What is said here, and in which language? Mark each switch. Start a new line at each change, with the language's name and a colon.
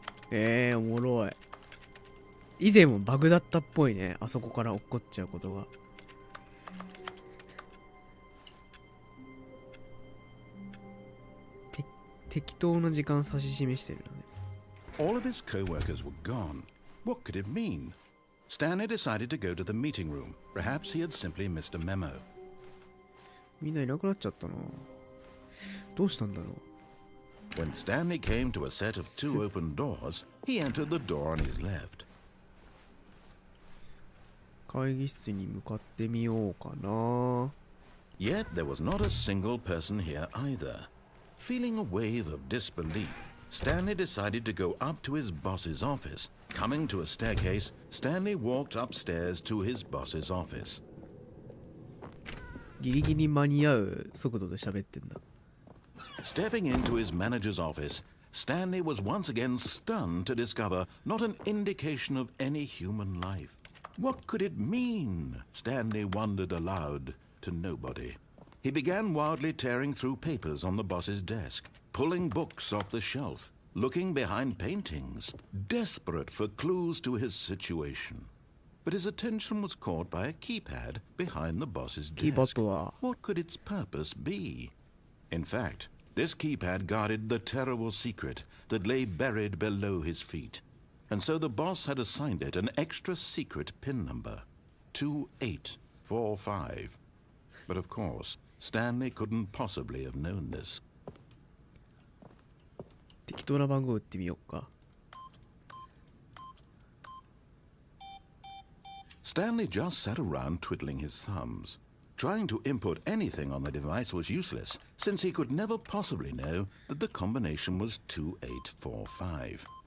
Japanese: おもろい。以前もバグだったっぽいね。あそこから落っこっちゃうことが。適当な時間指し示してるよね。
English: All of his co-workers were gone. What could it mean? Stanley decided to go to the meeting room. Perhaps he had simply missed a memo.
Japanese: みんないなくなっちゃったな。どうしたんだろう。
English: When Stanley came to a set of 2 open doors, he entered the door on his left.
Japanese: 会議室に向かってみようかな。
English: Yet there was not a single person here either. Feeling a wave of disbelief, Stanley decided to go up to his boss's office. Coming to a staircase, Stanley walked upstairs to his boss's office.
Japanese: ギリギリ間に合う速度で喋ってんだ。
English: Stepping into his manager's office, Stanley was once again stunned to discover not an indication of any human life. What could it mean? Stanley wondered aloud to nobody. He began wildly tearing through papers on the boss's desk, pulling books off the shelf, looking behind paintings, desperate for clues to his situation. But his attention was caught by a keypad behind the boss's desk. What could its purpose be? In fact, this keypad guarded the terrible secret that lay buried below his feet. and so the boss had assigned it an extra secret pin number, 2845. But of course, Stanley couldn't possibly have known this.
Japanese: 適当な番号打ってみようか。
English: Stanley just sat around twiddling his thumbs. Trying to input anything on the device was useless, since he could never possibly know that the combination was 2845.